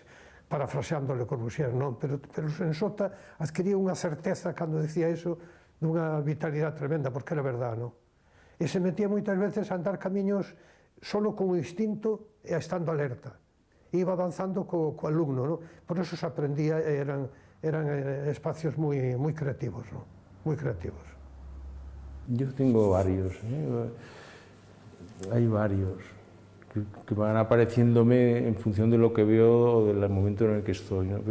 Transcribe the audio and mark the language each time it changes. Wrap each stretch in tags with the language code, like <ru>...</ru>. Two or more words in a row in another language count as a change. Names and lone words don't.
<gl>Parafraseando Le Corbusier, non? Pero en Sota adquiría unha certeza cando decía iso, dunha vitalidade tremenda, porque era verdade, non? E se metía moitas veces a andar camiños solo con o instinto e estando alerta.</gl> <es>iba avanzando co alumno, ¿no? Por eso se aprendía, eran espacios muy creativos, ¿no? Muy creativos. Yo tengo varios, hay varios que van apareciéndome en función de lo que veo o del momento en el que estoy, ¿no?</es>